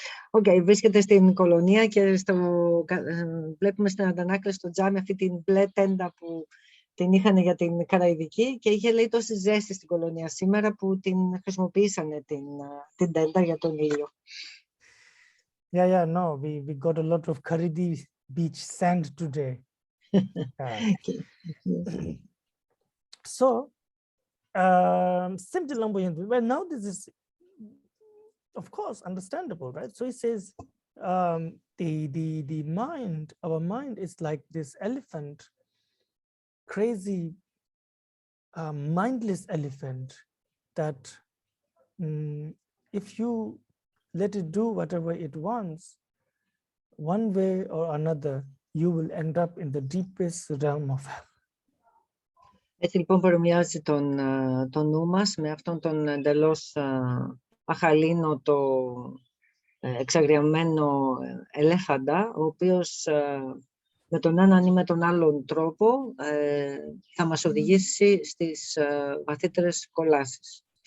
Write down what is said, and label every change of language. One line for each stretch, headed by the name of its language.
Greek: Okay, βρίσκεται στην κολονία και βλέπουμε στην αντανάκλαση στο τζάμι αυτή την μπλε τέντα που την είχαν για την Καραϊβική και είχε λέει τόση ζέστη στην κολονία σήμερα που την χρησιμοποίησανε την τέντα για τον ήλιο.
English: Yeah, no, we got a lot of Karidi beach sand today. So, well, now this is, of course, understandable, right? So he says, the mind, our mind is like this elephant, crazy, mindless elephant that if you let it do whatever it wants, one way or another, you will end up in the deepest realm of hell.
Greek: Έτσι λοιπόν παρομοιάζει τον νου μας με αυτόν τον εντελώς αχαλήνοτο εξαγριαμένο ελέφαντα, ο οποίος με τον έναν ή με τον άλλον τρόπο θα μας οδηγήσει στις βαθύτερες κολάσεις.